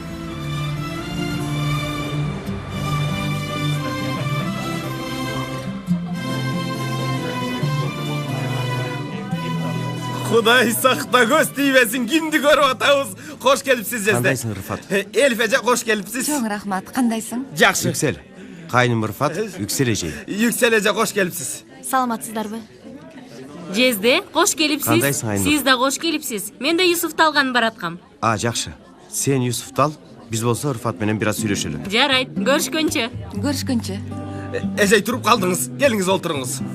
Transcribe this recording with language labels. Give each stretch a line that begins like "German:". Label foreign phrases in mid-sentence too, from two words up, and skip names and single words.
Kyrgyz: Кудай сакта көз тийбесин, кимди көрүп атабыз? Кош келипсиз Жезде. Кандайсың, Рыфат? Элиф эже, кош келипсиз. Чоң рахмат, кандайсың? Жакшы. Yüksel, кайным Рыфат, Yüksel эже. Yüksel эже, кош келипсиз. Саламатсыздарбы? Жезде, кош келипсиз. Кандайсың, Айнур? Сиз да кош келипсиз. Мен да Юсуфту алганын бараткам. Жакшы. Сен Юсуфту ал, биз болсо Рыфат менен бир аз сүйлөшөлү. Жарайт, көрүшкөнчө. Эжей туруп калдыңыз. Келиңиз, олтуруңуз.